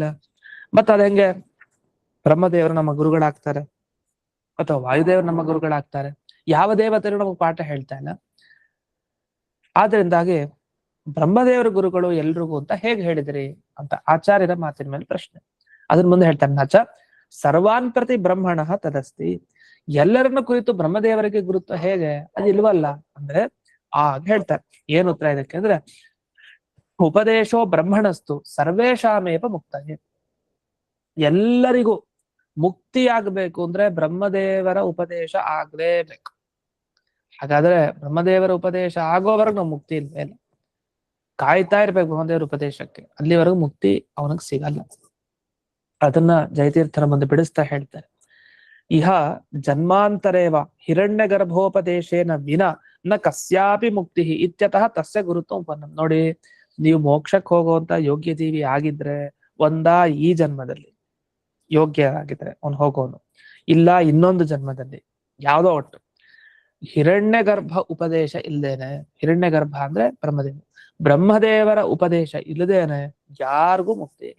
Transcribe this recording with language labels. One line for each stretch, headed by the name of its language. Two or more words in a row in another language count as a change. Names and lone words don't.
Kannada: ಮತ್ತ ಅದ ಹೆಂಗೆ ಬ್ರಹ್ಮದೇವರು ನಮ್ಮ ಗುರುಗಳಾಗ್ತಾರೆ ಅಥವಾ ವಾಯುದೇವರು ನಮ್ಮ ಗುರುಗಳಾಗ್ತಾರೆ? ಯಾವ ದೇವತೆಗಳು ನಮಗೆ ಪಾಠ ಹೇಳ್ತಾ ಇಲ್ಲ. ಆದ್ರಿಂದಾಗಿ ಬ್ರಹ್ಮದೇವರ ಗುರುಗಳು ಎಲ್ರಿಗೂ ಅಂತ ಹೇಗೆ ಹೇಳಿದ್ರಿ ಅಂತ ಆಚಾರ್ಯರ ಮಾತಿನ ಮೇಲೆ ಪ್ರಶ್ನೆ. ಅದನ್ನ ಮುಂದೆ ಹೇಳ್ತಾನೆ.
Sanskrit: ನಚ ಸರ್ವಾನ್ ಪ್ರತಿ ಬ್ರಹ್ಮಣ ತದಸ್ತಿ.
Kannada: ಎಲ್ಲರನ್ನ ಕುರಿತು ಬ್ರಹ್ಮದೇವರಿಗೆ ಗುರುತ್ವ ಹೇಗೆ? ಅದು ಇಲ್ವಲ್ಲ ಅಂದ್ರೆ ಆಗ ಹೇಳ್ತಾರೆ. ಏನು ಉತ್ತರ ಇದಕ್ಕೆ ಅಂದ್ರೆ,
Sanskrit: ಉಪದೇಶೋ ಬ್ರಹ್ಮಣಸ್ತು ಸರ್ವೇಶಾಮೇಪ ಮುಕ್ತಯೇ.
Kannada: ಎಲ್ಲರಿಗೂ ಮುಕ್ತಿ ಆಗ್ಬೇಕು ಅಂದ್ರೆ ಬ್ರಹ್ಮದೇವರ ಉಪದೇಶ ಆಗ್ಲೇಬೇಕು. ಹಾಗಾದ್ರೆ ಬ್ರಹ್ಮದೇವರ ಉಪದೇಶ ಆಗೋವರೆಗೂ ನಾವು ಮುಕ್ತಿ ಇಲ್ವೇ ಇಲ್ಲ. ಕಾಯ್ತಾ ಇರ್ಬೇಕು ಬ್ರಹ್ಮದೇವರ ಉಪದೇಶಕ್ಕೆ, ಅಲ್ಲಿವರೆಗೂ ಮುಕ್ತಿ ಅವನಿಗೆ ಸಿಗಲ್ಲ. ಅದನ್ನ ಜಯತೀರ್ಥರ ಮುಂದೆ ಬಿಡಿಸ್ತಾ ಹೇಳ್ತಾರೆ.
Sanskrit: ಇಹ ಜನ್ಮಾಂತರೇವ ಹಿರಣ್ಯ ಗರ್ಭೋಪದೇಶೇನ ವಿನ ನ ಕಸ್ಯಾಪಿ ಮುಕ್ತಿ ಇತ್ಯತಃ ತಸ್ಯ ಗುರುತ್ವ ಉಪನ್ನ.
Kannada: ನೋಡಿ, ನೀವು ಮೋಕ್ಷಕ್ಕೆ ಹೋಗುವಂತ ಯೋಗ್ಯ ಜೀವಿ ಆಗಿದ್ರೆ ಈ ಜನ್ಮದಲ್ಲಿ ಯೋಗ್ಯ ಆಗಿದ್ರೆ ಅವ್ನು ಹೋಗೋನು, ಇಲ್ಲ ಇನ್ನೊಂದು ಜನ್ಮದಲ್ಲಿ, ಯಾವ್ದೋ ಒಟ್ಟು ಹಿರಣ್ಯ ಗರ್ಭ ಉಪದೇಶ ಇಲ್ದೇನೆ, ಹಿರಣ್ಯ ಗರ್ಭ ಅಂದ್ರೆ ಬ್ರಹ್ಮದೇವರ ಉಪದೇಶ ಇಲ್ಲದೇನೆ ಯಾರಿಗೂ ಮುಕ್ತಿ ಇಲ್ಲ.